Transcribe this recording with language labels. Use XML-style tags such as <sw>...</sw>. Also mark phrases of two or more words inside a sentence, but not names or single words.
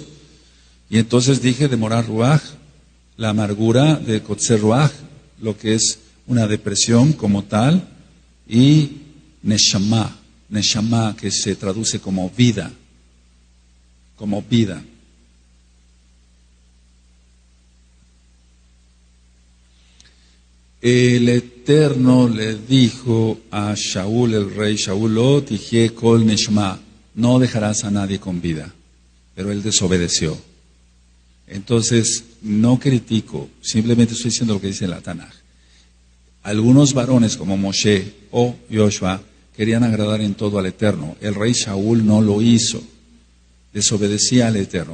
<es>Y entonces dije de</es> <he>מורת רוח,</he> <es>la amargura de</es> <he>קוצר רוח,</he> <es>lo que es una depresión como tal, y Neshama, Neshama que se traduce como vida, como vida. El Eterno le dijo a Shaul, el rey Shaul,</es> <he>לא תחיה כל נשמה,</he> <es>no dejarás a nadie con vida, pero él desobedeció. Entonces, no critico, simplemente estoy diciendo lo que dice la Tanaj. Algunos varones como Moshe o Joshua querían agradar en todo al Eterno. El rey Shaul no lo hizo, desobedecía al Eterno.</es>